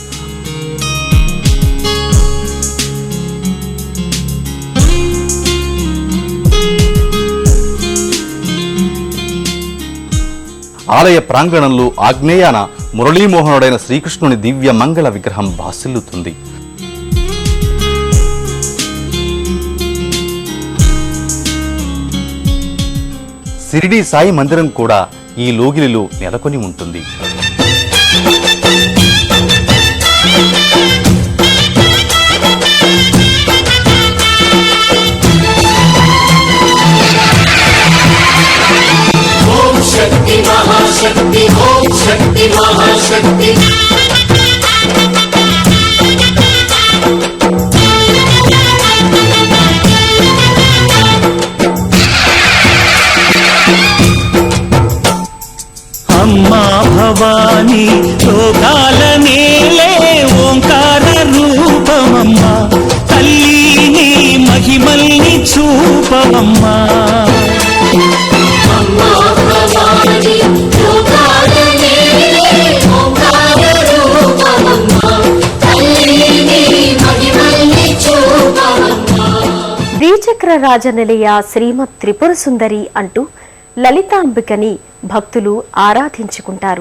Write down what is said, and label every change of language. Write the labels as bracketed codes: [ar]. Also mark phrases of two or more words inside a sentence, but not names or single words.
[te] ఆలయ ప్రాంగణంలో ఆగ్నేయాన మురళీమోహనుడైన శ్రీకృష్ణుని దివ్య మంగళ విగ్రహం భాసిల్లుతుంది. షిరిడీ సాయి మందిరం కూడా ఈ లోగిలిలో నెలకొని ఉంటుంది. [sa] शक्ति महाशक्ति ओम शक्ति महाशक्ति [te] అమ్మా భవానీ లోకాల నేలే ఓంకార రూపమమ్మా తల్లీ మహిమల్ని చూపమ్మా శ్రీచక్ర రాజనిలయ శ్రీమత్ త్రిపుర సుందరి అంటూ లలితాంబికని భక్తులు ఆరాధించుకుంటారు.